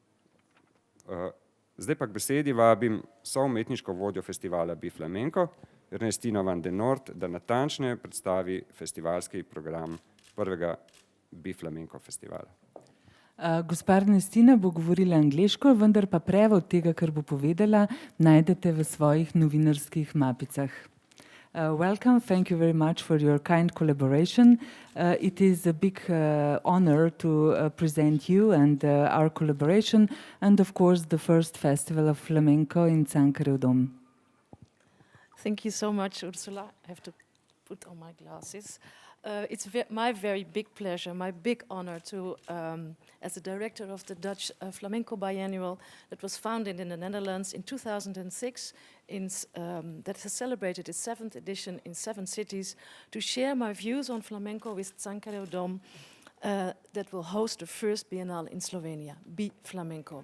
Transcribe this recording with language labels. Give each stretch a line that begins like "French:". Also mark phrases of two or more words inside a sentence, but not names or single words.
Slovenian: Zdaj pa k besedi vabim soumetniško vodjo festivala Biflamenko, Ernestino van den Noort, da natančneje predstavi festivalski program prvega Biflamenko festivala. Gospa Ernestina bo govorila angleško, vendar pa prevod tega, kar bo povedala, najdete v svojih novinarskih mapicah.
English: Welcome, thank you very much for your kind collaboration. It is a big honor to present you and our collaboration, and of course the first festival of flamenco in Cankarjev dom. Thank you so much, Ursula. I have to put on my glasses. It's my very big pleasure, my big honor to, as the director of the Dutch Flamenco Biennial that was founded in the Netherlands in 2006, that has celebrated its 7th edition in 7 cities, to share my views on flamenco with Cankarjev Dom that will host the first Biennale in Slovenia, Biflamenko.